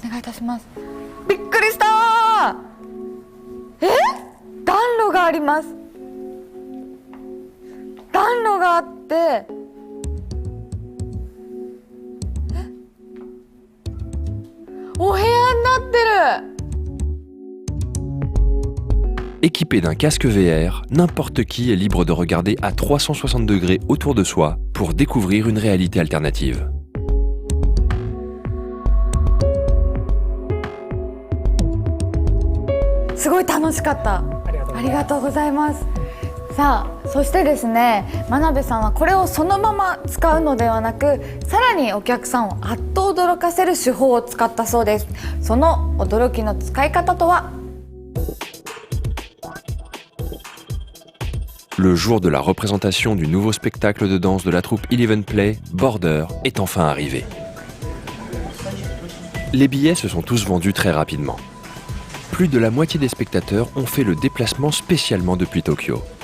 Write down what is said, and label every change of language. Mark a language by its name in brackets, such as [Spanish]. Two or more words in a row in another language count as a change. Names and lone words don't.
[Japanese] お願いいたします。びっくりしたー。暖炉があります。暖炉があってお部屋になってる。 [French] Équipé d'un casque VR, n'importe qui est libre de regarder à 360 degrés autour de soi pour découvrir une réalité alternative. [Japanese] すごい楽しかった。ありがとうございます。さあ、そしてですね、真鍋さんはこれをそのまま使うのではなく、さらにお客さんをあっと驚かせる手法を使ったそうです。その驚きの使い方とは。 [French] Le jour de la représentation du nouveau spectacle de danse de la troupe Eleven Play, Border, est enfin arrivé. Les billets se sont tous vendus très rapidement. Plus de la moitié des spectateurs ont fait le déplacement spécialement depuis Tokyo.